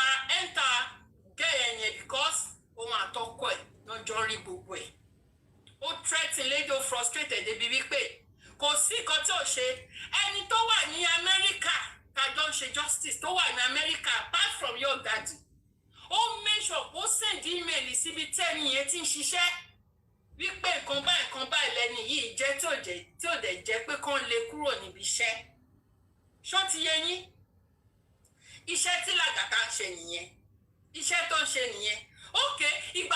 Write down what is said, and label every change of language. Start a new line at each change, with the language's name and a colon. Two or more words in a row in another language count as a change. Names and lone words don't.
Yoruba: enter gẹ̀yẹ̀ yẹn because òun àtọkọ ẹ̀ lọ́jọ́ rí gbogbo ẹ̀ ó
English: threaten lady
Yoruba: ó frustrated débi wípé kò sí nǹkan tí ò ṣe ẹni tó wà ní Amẹ́ríkà kájọ ń ṣe justice tó wà ní Amẹ́ríkà
English: apart from your daddy
Yoruba: ó
English: make sure
Yoruba: ó
English: send email
Yoruba: síbi tẹ́ni yẹn ti ń ṣiṣẹ́ wípé nǹkan báyìí lẹ́ni yìí jẹ́ tí ò dẹ̀ jẹ́ pé kán lè kúrò níbi iṣẹ́ ṣó ti yé yín iṣẹ́ tí Lagata ń ṣe nìyẹn iṣẹ́ tó ń ṣe nìyẹn ok ìgbà